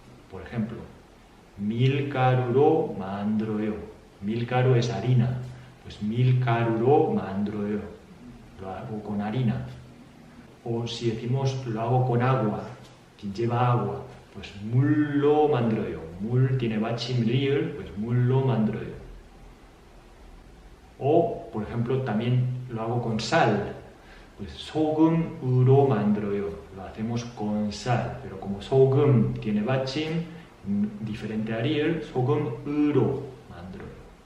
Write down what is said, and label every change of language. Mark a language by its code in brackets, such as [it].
[es] Por ejemplo, [ko] 밀가루로 만들어요. [es] 밀가루 es harina, pues [ko] 밀가루로 만들어요. [es] Lo hago con harina. O si decimos lo hago con agua, que lleva agua, pues [ko] 물로 만들어요. [es] 물 tiene 받침 리을, pues [ko] 물로 만들어요. [es] O, por ejemplo, también lo hago con sal, pues [ko] 소금으로 만들어요. [es] Lo hacemos con sal, pero como 소금 tiene 받침, diferente a 리을, [ko] 소금으로 만들어요.